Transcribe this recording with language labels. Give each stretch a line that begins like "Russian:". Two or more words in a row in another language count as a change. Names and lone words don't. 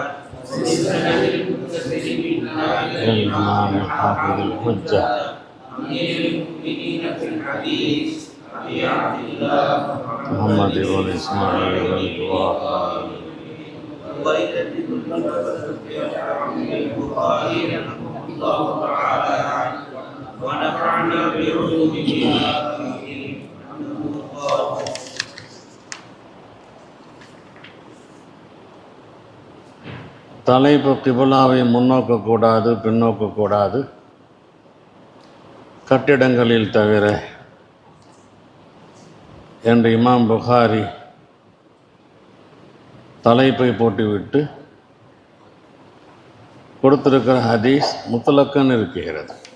Arabic: وبسند المتصل بالله الإمام الحافظ الحجة أمير المؤمنين في الحديث أبي عبد الله محمد بن إسماعيل بن إبراهيم ويجدد البخاري رحمه الله تعالى ونفعنا بعلومه
Tamil: தலைப்பு கிபுலாவை முன்னோக்கக்கூடாது பின்னோக்கக்கூடாது கட்டிடங்களில் தவிர என்று இமாம் புகாரி தலைப்பை போட்டுவிட்டு கொடுத்திருக்கிற ஹதீஸ் முத்தலக்கன் இருக்கிறது.